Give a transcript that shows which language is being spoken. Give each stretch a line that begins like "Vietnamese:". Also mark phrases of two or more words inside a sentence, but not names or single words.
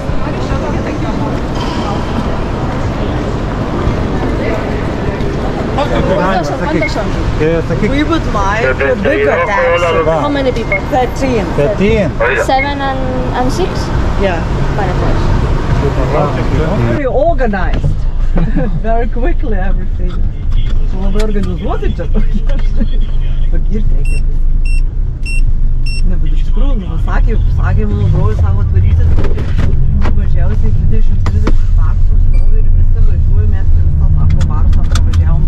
English: We would like a bigger taxi. How many people? 13. 7 and 6? Yeah. Fine. Very organized. Very quickly everything.
Lithuanian: Labai organizuoti čia tokie. Pagirti reikia. Ne, bet iš tikrųjų, sakė mano brolius, sako atvaryti mažiausiai 20-30 taksų stovi ir visi važiuoja, mes prie visą sako barusą pravažiavom.